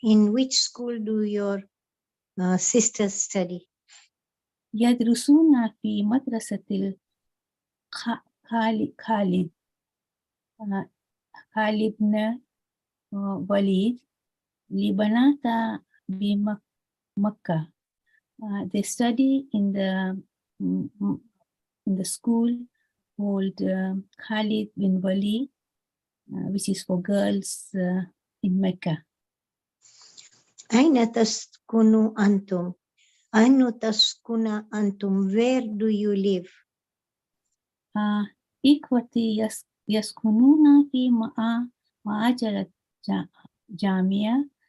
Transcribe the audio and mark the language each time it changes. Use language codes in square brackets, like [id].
[en] In which school do your sisters study? [ar] يدرسون في مدرسة خالد بن وليد لبنات بمكة. [en] They study in the school called Khalid bin Walid, which is for girls in Mecca. [ar] أين تسكن أنتم؟ أين تسكن أنتم? [en] Where do you live? [ar] إخوتي يسكنون في معاجرة جامعة.